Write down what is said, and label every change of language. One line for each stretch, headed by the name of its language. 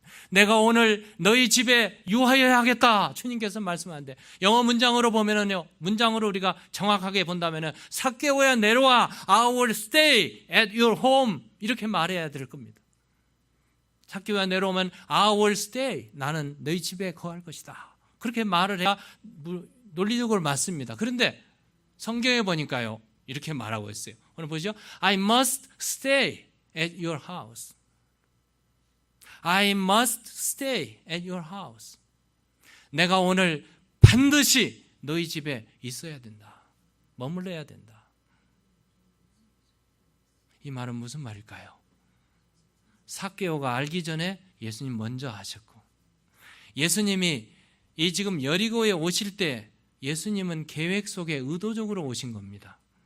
Korean: 내가 오늘 너희 집에 유하여야 하겠다. 주님께서 말씀하는데 영어 문장으로 보면은요, 문장으로 우리가 정확하게 본다면은 삭개오야 내려와,
English: I will stay at your home
Korean: 이렇게 말해야 될 겁니다. 삭개오야 내려오면
English: I will stay,
Korean: 나는 너희 집에 거할 것이다. 그렇게 말을 해야 논리적으로 맞습니다. 그런데 성경에 보니까요 이렇게 말하고 있어요. 오늘 보시죠.
English: I must stay at your house. I must stay at your house.
Korean: 내가 오늘 반드시 너희 집에 있어야 된다. 머물러야 된다. 이 말은 무슨 말일까요? 삭개오가 알기 전에 예수님 먼저 아셨고 예수님이 이 지금 여리고에 오실 때 예수님은 계획 속에 의도적으로 오신 겁니다.